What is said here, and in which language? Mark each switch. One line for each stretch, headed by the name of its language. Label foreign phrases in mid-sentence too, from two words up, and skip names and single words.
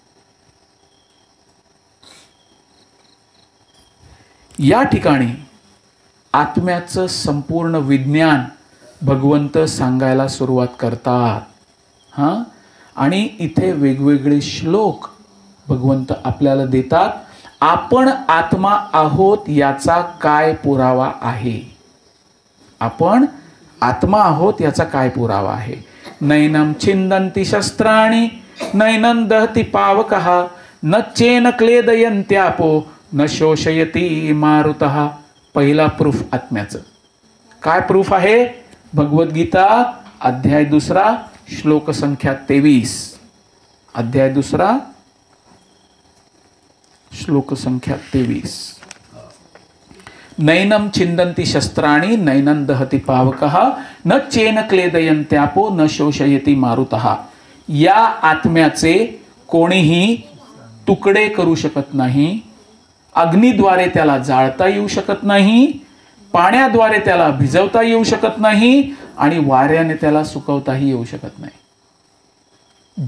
Marathi: या ठिकाणी आत्म्याचं संपूर्ण विज्ञान भगवंत सांगायला सुरुवात करतात. हां, आणि इथे वेगवेगळे श्लोक भगवंत आपल्याला देतात. आपण आत्मा आहोत याचा काय पुरावा आहे? आपण आत्मा आहोत याचा काय पुरावा आहे?
Sanskrit: नैनम छिंदन्ति शस्त्राणि नैनं दहति पावकः न चेन क्लेदयन्त्यापो न शोषयती मारुतः.
Marathi: पहिला प्रूफ आत्म्याचं. काय प्रूफ आहे? भगवद्गीता अध्याय 2 श्लोक संख्या 23. अध्याय 2 श्लोक संख्या 23.
Sanskrit: नैनम छिंदन्ति शस्त्राणि नैनं दहति पावकः न चेन क्लेदयन्त्यापो न शोषयति मारुतः.
Marathi: या आत्म्याचे कोणीही तुकडे करू शकत नाही. अग्नीद्वारे त्याला जाळता येऊ शकत नाही, पाण्याद्वारे त्याला भिजवता येऊ शकत नाही आणि वाऱ्याने त्याला सुकवताही येऊ शकत नाही.